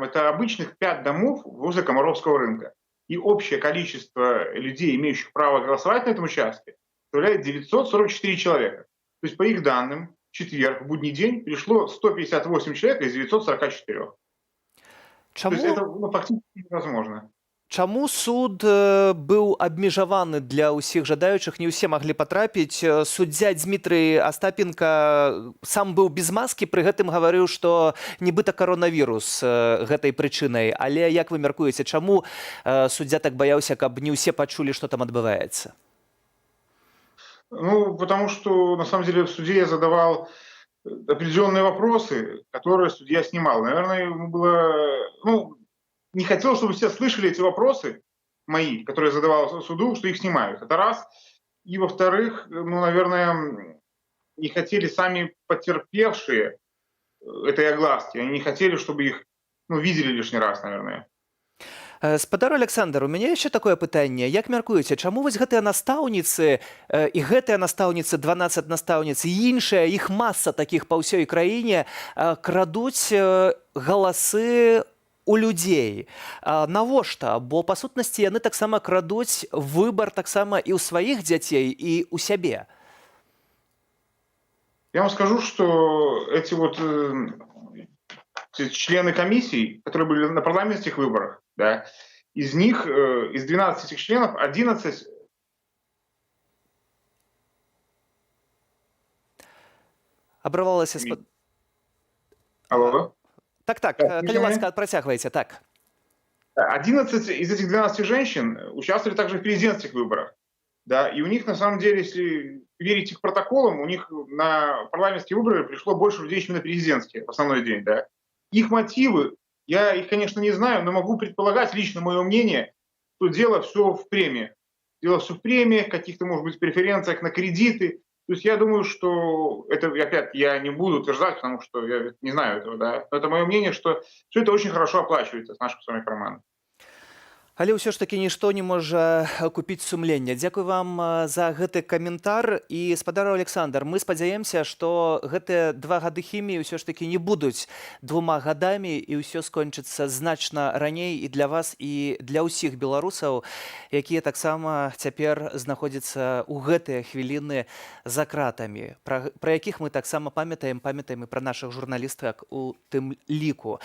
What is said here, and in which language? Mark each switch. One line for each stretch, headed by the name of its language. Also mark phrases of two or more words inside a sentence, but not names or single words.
Russian: Это обычных 5 домов возле Комаровского рынка. И общее количество людей, имеющих право голосовать на этом участке, составляет 944 человека. То есть, по их данным, в четверг, в будний день, пришло 158 человек из 944.
Belarusian: Чаму?
Russian: То есть это фактически невозможно.
Belarusian: Чаму суд быў абмежаваны для ўсіх жадаючых, не ўсе маглі патрапіць? Суддзя Дмітрый Астапенко сам быў без маскі, пры гэтым гаварыў, што нібыта каронавірус гэтай прычынай. Але як вы мяркуеце, чаму суддзя так баяўся, каб не ўсе пачулі, што там адбываецца? Ну,
Russian: потому что, на самом деле, в суде я задавал определенные вопросы, которые судья снимал. Наверное, ему было... Ну, не хотел, чтобы все слышали эти вопросы мои, которые я задавал суду, что их снимают. Это раз. И, во-вторых, ну, наверное, не хотели сами потерпевшие этой огласки. Они не хотели, чтобы их видели лишний раз, наверное.
Belarusian: Спадар Александр, у мяне яшчэ такое пытанне. Як мяркуеце, чаму вось гэтыя настаўніцы і гэтыя настаўніцы, 12 настаўніц, і іншыя, іх маса такіх па ўсёй краіне, крадуць галасы у людзей? Навошта? Бо, па сутнасці, яны таксама крадуць выбар таксама і ў сваіх дзяцей, і ў сябе.
Russian: Я вам скажу, что эти вот члены комиссий, которые были на парламентских выборах, да, из них, из 12 этих членов, 11...
Belarusian: Абрывалася... Алло? Так, калі ласка, працягвайце, так.
Russian: 11 из этих 12 женщин участвовали также в президентских выборах. да, и у них на самом деле, если верить их протоколам, у них на парламентские выборы пришло больше людей, чем на президентские в основной день, да. Их мотивы, я их, конечно, не знаю, но могу предполагать, лично мое мнение, что дело все в премии. Дело все в премиях, каких-то, может быть, преференциях на кредиты. То есть я думаю, что это, опять, я не буду утверждать, потому что я не знаю этого, да. Но это мое мнение, что все это очень хорошо оплачивается с нашим с вами карманом.
Belarusian: Але ўсё ж такі нішто не можа купіць сумлення. Дзякуй вам за гэты каментар. І, спадар Александр, мы спадзяемся, што гэтыя 2 гады хіміі ўсё ж такі не будуць 2 гадамі, і ўсё скончыцца значна раней і для вас, і для ўсіх беларусаў, якія таксама цяпер знаходзяцца ў гэтыя хвіліны за кратамі, пра якіх мы таксама памятаем і пра нашых журналістак у тым ліку.